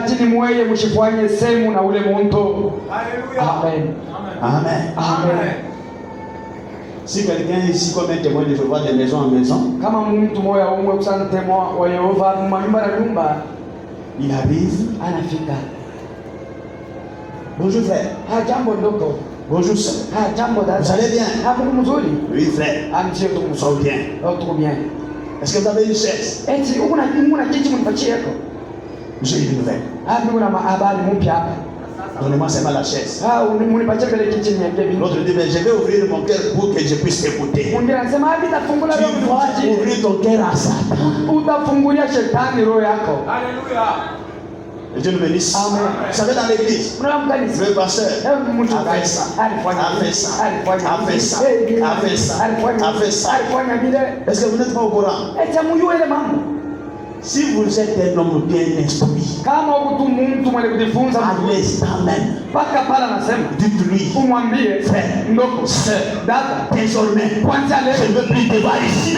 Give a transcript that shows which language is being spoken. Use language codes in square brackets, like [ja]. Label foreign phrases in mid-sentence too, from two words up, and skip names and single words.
[fr] Amen. Amen. Amen. Si quelqu'un ici comme un témoin de Jéhovah de maison en maison, Il arrive. [sw] Anafika. [fr] Bonjour frère. [sw] Jambo ndogo. [fr] Bonjour sœur. [sw] Jambo dada. [fr] Vous allez bien? [sw] Mzuri. [fr] Oui frère. [sw] Mzuri. [fr] Sont bien. Trop bien. Est-ce que vous avez une chaise? [sw] Eti una kiti mnipatie yako? [fr] J'ai une nouvelle. [sw] Kuna habari mpya hapa. [fr] Donnez-moi seulement la chaise. [sw] Unipatie mbele kiti niambie. [fr] L'autre dit, mais je vais ouvrir mon cœur pour que je puisse t'écouter. [sw] Mwingine anasema nitafungula roho yako. [fr] Tu vas ouvrir ton cœur à Satan. [sw] Utafungulia shetani roho yako. [fr] Alléluia. Et Dieu nous bénisse. Amen. Vous savez, dans l'église, le pasteur a fait ça, a fait ça, a fait ça, a fait ça, a fait ça. Est-ce que vous n'êtes pas au courant? Si vous êtes un homme bien instruit, à l'instant même, dites-lui, frère, désormais, je ne veux plus te voir ici.